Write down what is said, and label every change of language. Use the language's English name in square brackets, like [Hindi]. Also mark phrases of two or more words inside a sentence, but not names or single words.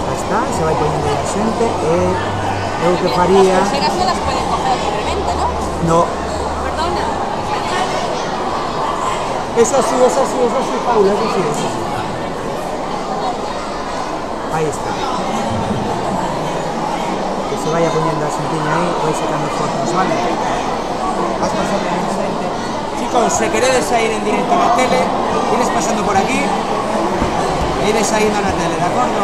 [Galician] está, se vai poñendo a xente e eu que faría... As pulseiras non las poden coger libremente, ¿no? [Spanish] No. Perdona. Eso sí, Paula, eso sí. [Galician] Ahí está. [Spanish] Que se vaya poniendo [Galician] a xentiña aí, vai sacando fotos, vale? Vas pasando en xente. Chicos, se queredes sair en directo na tele, vienes pasando por aquí, e ides saindo na tele, de acordo?